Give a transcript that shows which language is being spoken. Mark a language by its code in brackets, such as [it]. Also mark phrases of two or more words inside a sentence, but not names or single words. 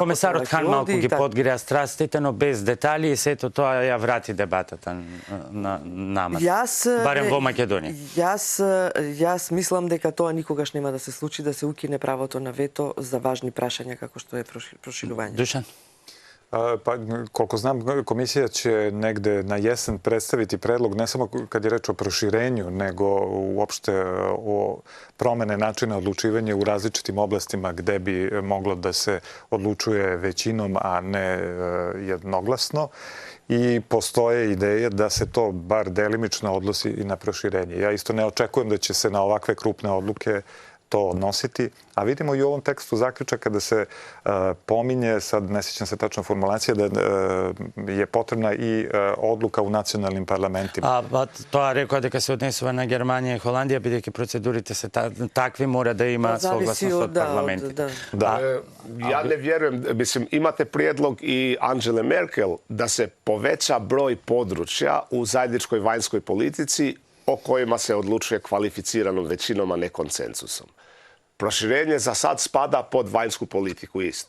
[mk] Комесарот Хан малку ги подгреа страстите, но без детали, и сето тоа ја врати дебатата на намат. Барем во Македонија. Јас мислам дека тоа никогаш нема да се случи, да се укине правото на вето за важни прашања како што е проширување. Душан? [sr] Pa, koliko znam, komisija će negde na jesen predstaviti predlog, ne samo kad je reč o proširenju, nego uopšte o promene načina odlučivanja u različitim oblastima gde bi moglo da se odlučuje većinom, a ne jednoglasno. I postoje ideje da se to bar delimično odnosi i na proširenje. [bs] Ja isto ne očekujem da će se na ovakve krupne odluke to odnositi, a vidimo i u ovom tekstu zaključaka da se pominje, sad ne sjećam se tačno formulacije, da je potrebna i odluka u nacionalnim parlamentima. [mk] A тоа рекоа дека се однесува на Германија и Холандија, бидејќи процедурите се такви, мора да има согласност од парламентите. [hr] Ja ne vjerujem, mislim, imate prijedlog i Angele Merkel da se poveća broj područja u zajedničkoj vanjskoj politici o kojima se odlučuje kvalificiranom većinom, a ne konsenzusom. Proširenje za sad spada pod vanjsku politiku isto.